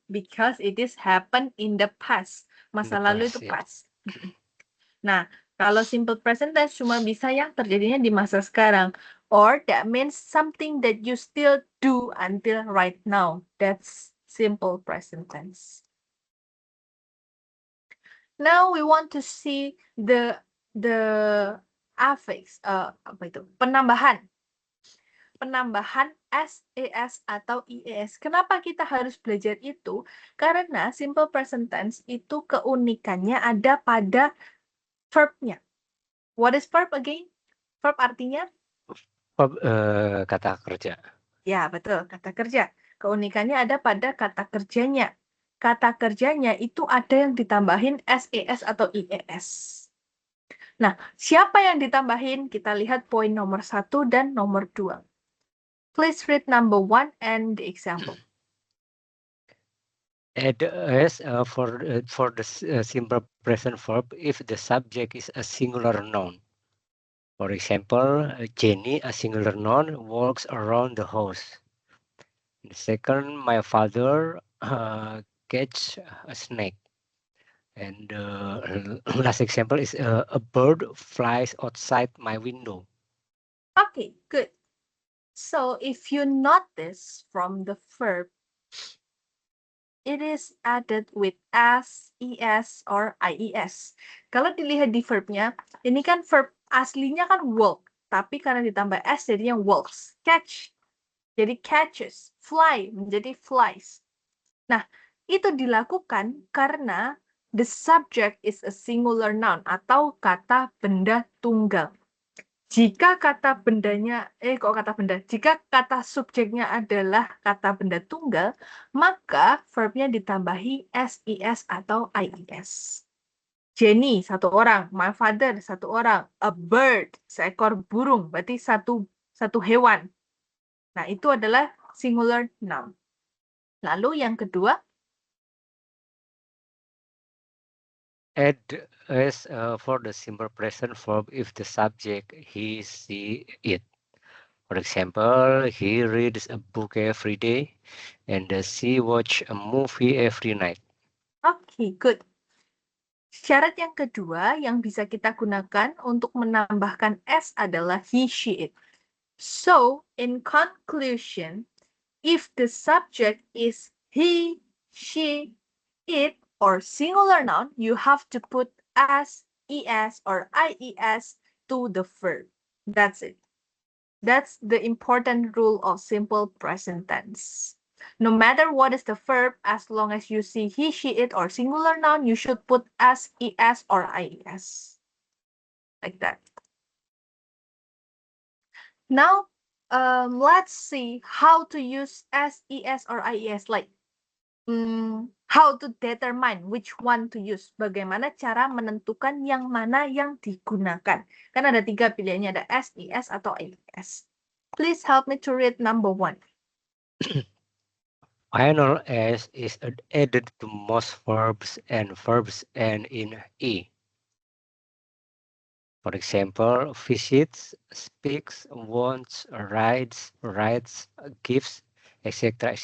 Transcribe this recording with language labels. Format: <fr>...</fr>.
<en>Because it is happened in the past.</en> <id>Masa lalu itu</id> <en>Yeah. past.</en> <id>Nah, kalau simple present tense cuma bisa yang terjadinya di masa sekarang.</id> <en>Or that means something that you still do until right now. That's simple present tense. Now we want to see the affix,</en> <id>apa itu? Penambahan s, es, atau ies. Kenapa kita harus belajar itu? Karena simple present tense itu keunikannya ada pada verb-nya.</id> <en>What is verb again?</en> <id>Verb artinya? Kata kerja. Ya, betul, kata kerja. Keunikannya ada pada kata kerjanya. Kata kerjanya itu ada yang ditambahin ses atau ies. Nah, siapa yang ditambahin? Kita lihat poin nomor 1 dan nomor 2.</id> <en>Please read number 1 and the example. Add s for the simple present verb if the subject is a singular noun. For example, Jenny, a singular noun, walks around the house. The second, my father catch a snake. And the last example is a bird flies outside my window. Okay, good. So if you notice from the verb, it is added with s, es, or ies.</en> <id>Kalau dilihat di verbnya, ini kan verb aslinya kan walk, tapi karena ditambah s jadinya walks. Catch, jadi catches. Fly menjadi flies. Nah, itu dilakukan karena</id> <en>the subject is a singular noun</en> <id>atau kata benda tunggal. Jika kata bendanya, jika kata subjeknya adalah kata benda tunggal, maka verbnya ditambahi SIS atau IES. Jenny, satu orang.</id> <en>My father,</en> <id>satu orang.</id> <en>A bird,</en> <id>seekor burung. Berarti satu hewan. Nah, itu adalah singular noun. Lalu yang kedua,</id> <en>Add s for the simple present verb if the subject he, she, it. For example, he reads a book every day and she watch a movie every night. okay, good.</en> <id>Syarat yang kedua yang bisa kita gunakan untuk menambahkan S adalah he, she, it.</id> <en>So, in conclusion, if the subject is he, she, it, or singular noun, you have to put s, es, or ies to the verb. That's it. That's the important rule of simple present tense. No matter what is the verb, as long as you see he, she, it, or singular noun, you should put s, es, or ies. Like that. Now, let's see how to use s, es, or ies. Like, how to determine which one to use.</en> <id>Bagaimana cara menentukan yang mana yang digunakan. Kan ada 3 pilihannya, ada s, es, atau ies.</id> <en>Please help me to read number 1. Final s is added to most verbs and verbs end in e. For example, visits, speaks, wants, rides, writes, gives, etc.</en>